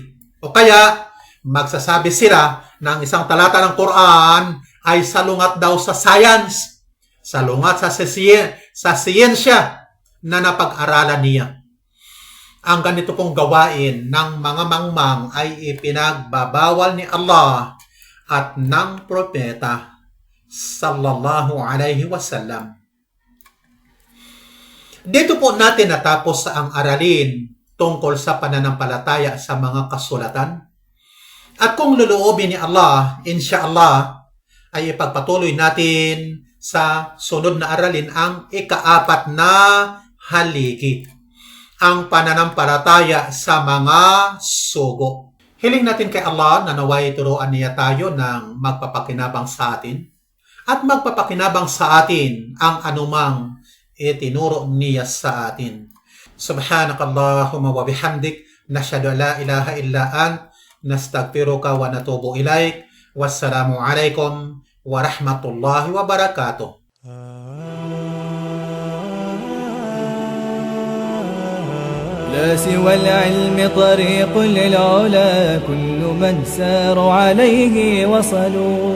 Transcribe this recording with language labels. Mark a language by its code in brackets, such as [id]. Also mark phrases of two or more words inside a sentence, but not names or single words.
[tl] O kaya magsasabi sila ng isang talata ng Quran ay salungat daw sa science, salungat sa siyensya na napag-aralan niya. Ang ganito pong gawain ng mga mangmang ay ipinagbabawal ni Allah at ng propeta [ar] صلى الله عليه وسلم. [tl] Dito po natin natapos ang aralin tungkol sa pananampalataya sa mga kasulatan. At kung luluobin ni Allah, insyaallah, ay ipagpatuloy natin sa sunod na aralin ang ika-4 na haligi, ang pananampalataya sa mga sugo. Hiling natin kay Allah na naway turuan niya tayo ng magpapakinabang sa atin at magpapakinabang sa atin ang anumang itinuro niya sa atin. [ar] سبحانك اللهم وبحمدك نشهد أن لا إله إلا أنت نستغفرك ونتوب إليك. والسلام عليكم ورحمة الله وبركاته. لا سوى العلم طريق للعلا، كل من ساروا عليه وصلوا.